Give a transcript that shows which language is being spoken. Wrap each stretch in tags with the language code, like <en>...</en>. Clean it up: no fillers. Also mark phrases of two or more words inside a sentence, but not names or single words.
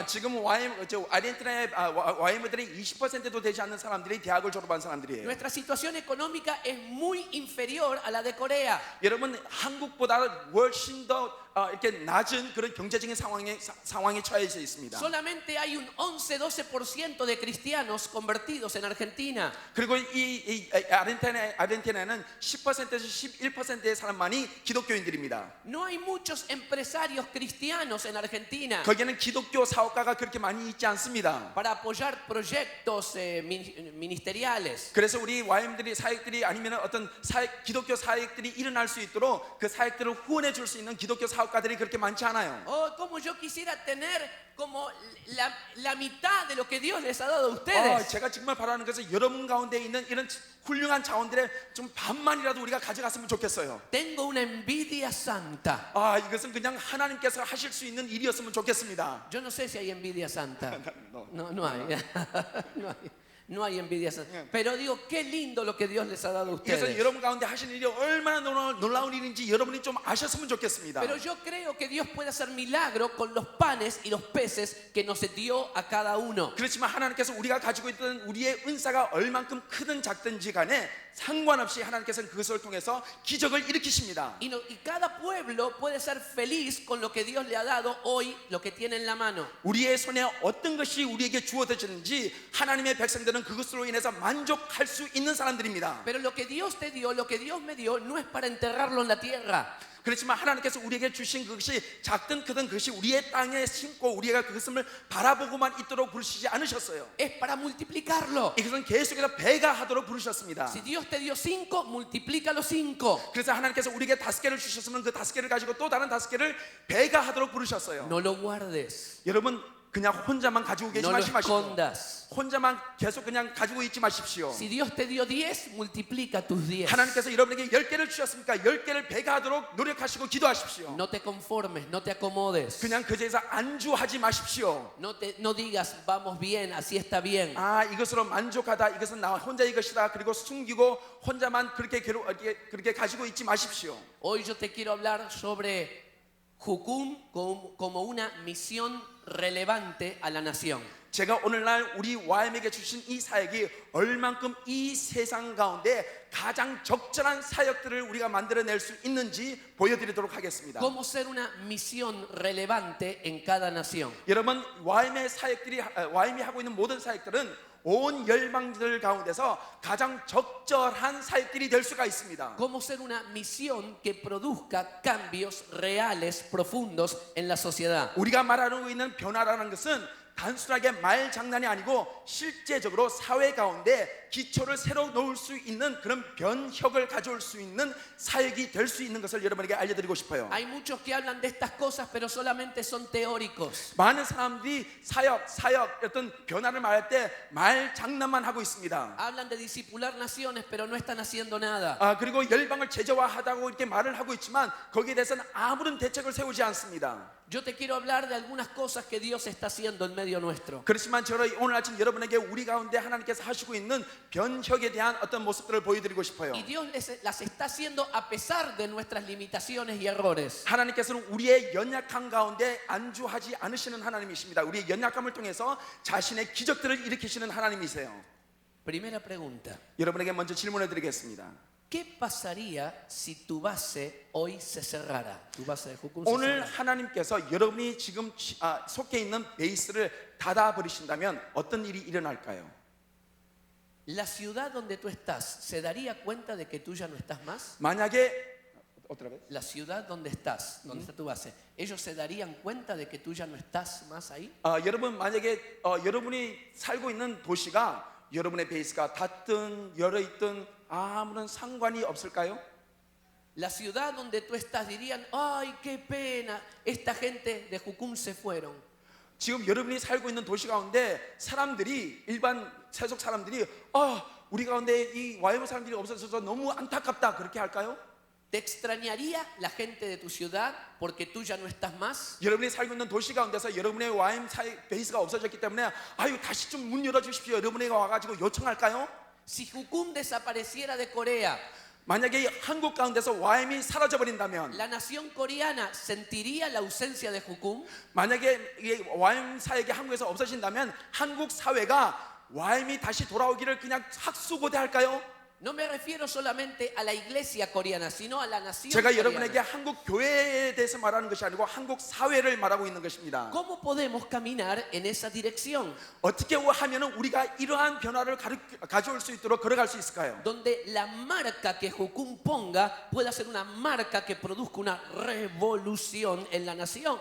<ko>지금 아르헨티나의 YM들이 20%도 되지 않는 사람들이 대학을 졸업한 사람들이에요.</ko> <es>Nuestra situación económica es muy inferior a la de Corea.</es> <ko>여러분 한국보다 훨씬 더 이렇게 낮은 그런 경제적인 상황에 처해져 있습니다.</ko> <es>Solamente hay un 11-12% de cristianos convertidos en Argentina.</es> <ko>그리고 이 아르헨티나는 10%에서 11%의 사람만이 기독교인들입니다.</ko> <es>No hay muchos empresarios cristianos en Argentina</es> <ko>거기에는 기독교 사업가가 그렇게 많이 있지 않습니다.</ko> <es>para apoyar proyectos ministeriales.</es> <ko>그래서 우리 YM들이 사역들이 아니면 어떤 기독교 사역들이 일어날 수 있도록 그 사역들을 후원해 줄 수 있는 기독교 사업가들이 그렇게 많지 않아요.</ko> <es>Oh, como yo quisiera tener como la mitad de lo que Dios les ha dado a ustedes.</es> <ko>제가 정말 바라는 것은 여러분 가운데 있는 이런 훌륭한 자원들의 좀 반만이라도 우리가 가져갔으면 좋겠어요.</ko> <es>Tengo una envidia santa.</es> <ko>이것은 그냥 하나님께서 하실 수 있는 일이었으면 좋겠습니다.</ko> <es>Yo no sé si hay envidia santa. No hay. No hay envidia santa. Pero digo, qué lindo lo que Dios les ha dado a</es> <ko>그래서</ko> <es>ustedes.</es> <ko>여러분 가운데 하신 일이 얼마나 놀라운 일인지 여러분이 좀 아셨으면 좋겠습니다.</ko> <es>Pero yo creo que Dios puede hacer milagro con los panes y los peces que nos dio a cada uno.</es> <ko>그렇지만 하나님께서 우리가 가지고 있던 우리의 은사가 얼만큼 크든 작든지 간에 상관없이 하나님께서는 그것을 통해서 기적을 일으키십니다.</ko> <es>Y cada pueblo puede ser feliz con lo que Dios le ha dado hoy, lo que tiene en la mano.</es> <ko>우리의 손에 어떤 것이 우리에게 주어졌는지 하나님의 백성들은 그것으로 인해서 만족할 수 있는 사람들입니다.</ko> <es>Pero lo que Dios te dio, lo que Dios me dio, no es para enterrarlo en la tierra.</es> <ko>그렇지만 하나님께서 우리에게 주신 그것이 작든 크든 그것이 우리의 땅에 심고 우리가 그것을 바라보고만 있도록 부르시지 않으셨어요.</ko> <es>Es para multiplicarlo.</es> <ko>이것은 계속해서 배가하도록 부르셨습니다.</ko> <es>Si Dios te dio 5, multiplícalo 5.</es> <ko>그래서 하나님께서 우리에게 5개를 주셨으면 그 5개를 가지고 또 다른 5개를 배가하도록 부르셨어요.</ko> <es>No lo guardes.</es> <ko>여러분 그냥 혼자만 가지고 계시지</ko> <es>No lo</es> <ko>마십시오.</ko> <es>escondas.</es> <ko>혼자만 계속 그냥 가지고 있지 마십시오.</ko> <es>Si Dios te dio 10, multiplica tus 10.</es> <ko>하나님께서 여러분에게 10개를 주셨으니까 10개를 배가하도록 노력하시고 기도하십시오.</ko> <es>No te conformes, no te acomodes.</es> <ko>그냥 그 자리에서 안주하지 마십시오.</ko> <es>No digas, vamos bien, así está bien.</es> <ko>이것으로 만족하다. 이것은 나 혼자의 것이다. 그리고 숨기고 혼자만 그렇게 가지고 있지 마십시오.</ko> <es>Hoy yo te quiero hablar sobre Jucum como una misión relevante a la nación.</es> <ko>제가 오늘날 우리 YM에게 주신 이 사역이 얼만큼 이 세상 가운데 가장 적절한 사역들을 우리가 만들어낼 수 있는지 보여드리도록 하겠습니다.</ko> <es>¿Cómo ser una misión relevante en cada nación?</es> <ko>여러분 YM이 하고 있는 모든 사역들은 온 열방들 가운데서 가장 적절한 사역들이 될 수가 있습니다.</ko> <es>¿Cómo ser una misión que produzca cambios reales, profundos en la sociedad?</es> <ko>우리가 말하고 있는 변화라는 것은 단순하게 말 장난이 아니고 실제적으로 사회 가운데 기초를 새로 놓을 수 있는 그런 변혁을 가져올 수 있는 사역이 될 수 있는 것을 여러분에게 알려드리고 싶어요.</ko> <es>Hay muchos que hablan de estas cosas, pero solamente son teóricos.</es> <ko>많은 사람들이 사역 어떤 변화를 말할 때 말 장난만 하고 있습니다.</ko> <es>Hablan de discipular naciones, pero no están haciendo nada.</es> <ko>그리고 열방을 제자화하다고 이렇게 말을 하고 있지만 거기에 대해서는 아무런 대책을 세우지 않습니다.</ko> <es>Yo te quiero hablar de algunas cosas que Dios está haciendo en medio nuestro.</es> <ko>그렇지만 저는 오늘 아침 여러분에게 우리 가운데 하나님께서 하시고 있는 변혁에 대한 어떤 모습들을 보여드리고 싶어요.</ko> <es>Y Dios las está haciendo a pesar de nuestras limitaciones y errores.</es> <ko>하나님께서는 우리의 연약함 가운데 안주하지 않으시는 하나님이십니다. 우리의 연약함을 통해서 자신의 기적들을 일으키시는 하나님이세요.</ko> <es>Primera pregunta.</es> <ko>여러분에게 먼저 질문해 드리겠습니다.</ko> <es>¿Qué pasaría si tu base hoy se cerrara? Tu base de Jucum se</es> <ko>오늘</ko> <es>cerrara.</es> <ko>하나님께서 여러분이 지금 속해 있는 베이스를 닫아 버리신다면 어떤 일이 일어날까요?</ko> <es>¿La ciudad donde tú estás se daría cuenta de que tú ya no estás más? 만약에 otra vez. La ciudad donde estás, donde está tu base, ¿ellos se darían cuenta de que tú ya no estás más ahí?</es> <ko>여러분 만약에 여러분이 살고 있는 도시가 여러분의 베이스가 닫든 열어 있든 아무런 상관이 없을까요?</ko> <es>La ciudad donde tú estás dirían, ay, qué pena, esta gente de Jucum se fueron.</es> <ko>지금 여러분이 살고 있는 도시 가운데 사람들이 일반 세속 사람들이 우리 가운데 이 YM 사람들이 없어져서 너무 안타깝다 그렇게 할까요?</ko> <es>¿Te extrañaría la gente de tu ciudad porque tú ya no estás más?</es> <ko>여러분이 살고 있는 도시 가운데서 여러분의 YM 베이스가 없어졌기 때문에 다시 좀 문 열어 주십시오. 여러분에게 와가지고 요청할까요?</ko> <es>Si Jucum desapareciera de Corea,</es> <ko>만약에 이 한국 가운데서 YM이 사라져 버린다면,</ko> <es>¿la nación coreana sentiría la ausencia de Jukum?</es> <ko>만약에 이 YM 사역이 한국에서 없어진다면 한국 사회가 YM이 다시 돌아오기를 그냥 학수고대할까요?</ko> <es>No me refiero solamente a la iglesia coreana, sino a la nación</es> <ko>제가</ko> <es>coreana.</es> <ko>여러분에게 한국 교회에 대해서 말하는 것이 아니고 한국 사회를 말하고 있는 것입니다.</ko> <es>¿Cómo podemos caminar en esa dirección?</es> <ko>어떻게 하면 우리가 이러한 변화를 가져올 수 있도록 걸어갈 수 있을까요?</ko> <es>Donde la marca que Jukum ponga pueda ser una marca que produzca una revolución en la nación.</es>